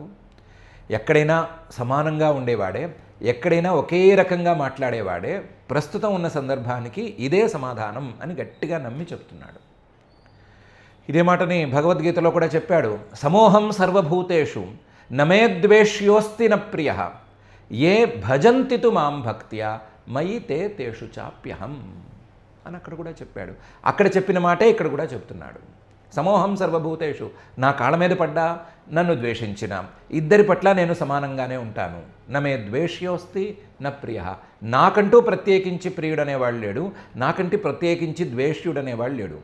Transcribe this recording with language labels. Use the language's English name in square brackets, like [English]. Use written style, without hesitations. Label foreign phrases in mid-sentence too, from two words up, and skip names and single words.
[Telugu] ఎక్కడైనా సమానంగా ఉండేవాడే, ఎక్కడైనా ఒకే రకంగా మాట్లాడేవాడే. ప్రస్తుతం ఉన్న సందర్భానికి ఇదే సమాధానం అని గట్టిగా నమ్మి చెప్తున్నాడు. ఇదే మాటని భగవద్గీతలో కూడా చెప్పాడు. [Sanskrit] సమోహం సర్వభూతేషు నమే ద్వేష్యోస్తి న ప్రియ ఏ భజంతి తు మాం భక్త్యా మయి తే తేషు చాప్యహం [Telugu] అని అక్కడ కూడా చెప్పాడు. అక్కడ చెప్పిన మాటే ఇక్కడ కూడా చెప్తున్నాడు. [Sanskrit] సమోహం సర్వభూతేషు, [Telugu] నా కాళ్ళ మీద పడ్డా, నన్ను ద్వేషించిన ఇద్దరి పట్ల నేను సమానంగానే ఉంటాను. [Sanskrit] నమే ద్వేష్యోస్తి న ప్రియ, [Telugu] నాకంటూ ప్రత్యేకించి ప్రియుడనేవాళ్ళు లేడు, నాకంటే ప్రత్యేకించి ద్వేష్యుడనేవాళ్ళు లేడు.